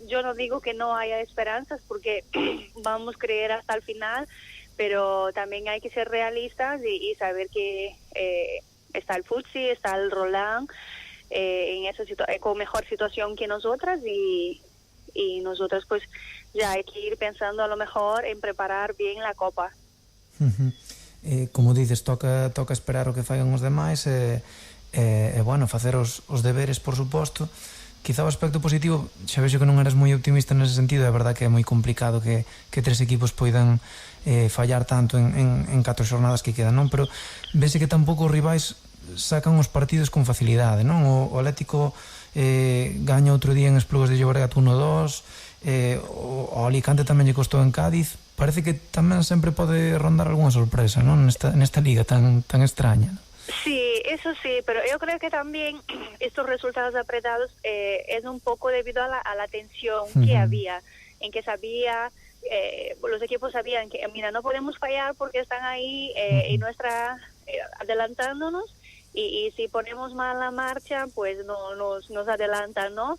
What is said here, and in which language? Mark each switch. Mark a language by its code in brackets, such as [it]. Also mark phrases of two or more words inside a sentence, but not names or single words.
[es] Yo no digo que no haya esperanzas porque vamos a creer hasta el final, pero también hay que ser realistas y saber que está el Futsi, está el Roldán en esa con mejor situación que nosotras y nosotras pues ya hay que ir pensando a lo mejor en preparar bien la Copa. [gl] Como dices, toca esperar o que faigan os demais bueno, facer os deberes, por suposto. Quizá o aspecto positivo, xa vexo que non eres moi optimista nese sentido, é verdad que é moi complicado que 3 equipos poidan fallar tanto en 4 xornadas que quedan, non? Pero vese que tampouco os rivais sacan os partidos con facilidade, non? O Atlético gaña outro día en Esplugas de Llobregat 1-2, o Alicante tamén lle costou en Cádiz. Parece que tamén sempre pode rondar algunha sorpresa, non? Nesta liga tan extraña. [es] Sí, eso sí, pero yo creo que también estos resultados apretados es un poco debido a la tensión que había, en que los equipos sabían que, mira, no podemos fallar porque están ahí y nuestra adelantándonos y si ponemos mal la marcha, pues no nos adelantan, ¿no?